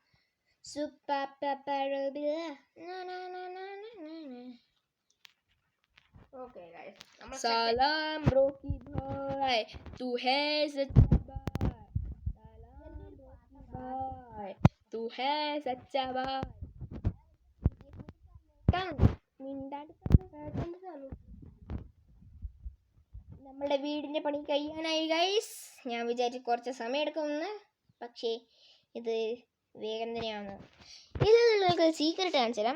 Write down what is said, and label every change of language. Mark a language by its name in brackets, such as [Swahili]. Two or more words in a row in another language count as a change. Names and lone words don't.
[English] Okay guys, [Hindi] सलाम रॉकी भाई, तू है सच्चा भाई. सलाम रॉकी भाई, तू है सच्चा भाई. [Malayalam] നമ്മളുടെ വീടിൻ്റെ പണി കഴിയാനായി ഗൈസ്. ഞാൻ വിചാരിച്ചു കുറച്ച് സമയം എടുക്കുമെന്ന്, പക്ഷേ ഇത് വേഗം തന്നെയാണ്. ഇത് നിങ്ങൾക്ക് സീക്രട്ട് കാണിച്ചു തരാം.